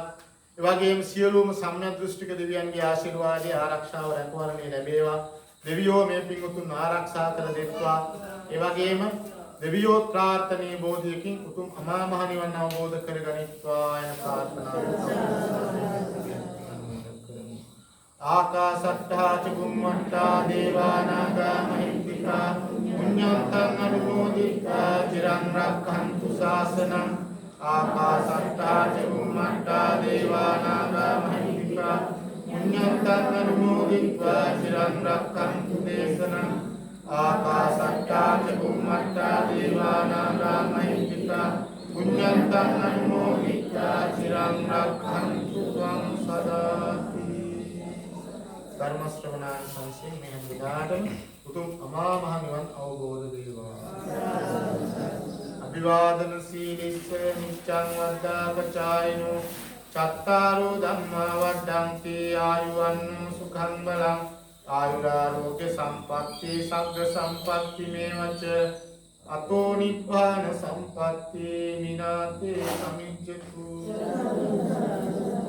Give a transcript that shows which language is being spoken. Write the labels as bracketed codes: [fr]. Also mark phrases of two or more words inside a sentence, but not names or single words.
[si] ඒ වගේම සියලුම සම්‍යක් දෘෂ්ටික දෙවියන්ගේ ආශිර්වාදය ආරක්ෂාව රැකවරණය ලැබේවා. දෙවියෝ මේ පින්වතුන් ආරක්ෂා කර දෙත්වා. ඒ වගේම දෙවියෝ ප්‍රාර්ථනීය බෝධියකින් උතුම් අමා මහ නිවන් අවබෝධ කරගනිත්වා යන ප්‍රාර්ථනාව. [pi] ආකාශට්ටා ච බුම්මට්ටා දේවා නාග මහිත්‍තිකා පුඤ්ඤන්තං අනුමෝදිතා චිරං රක්ඛන්තු ශාසනං. ආකාශට්ටා ච බුම්මට්ටා දේවා නාග මහිත්‍තිකා පුඤ්ඤන්තං අනුමෝදිතා චිරං රක්ඛන්තු දේශනං. ආකාශට්ටා ච බුම්මට්ටා දේවා නාග මහිත්‍තිකා පුඤ්ඤන්තං අනුමෝදිතා චිරං රක්ඛන්තු ත්වං සදා [si] ධර්ම ශ්‍රවණානිසංසයෙන් මේ හැම දිනාටම උතුම් අමා මහ නිවන් අවබෝධ වේවා. [pi] අභිවාදන සීලිස්ස නිච්ඡං වද්දාපචායිනෝ චත්තාරෝ ධම්මා වඩ්ඩන්ති ආයුවන්නෝ සුඛං බලං ආයුරාෝග්‍ය සම්පatti සග්ග සම්පatti මේවච අතෝ නිබ්බාන සම්පatti මිනාතේ සමිජ්ජතු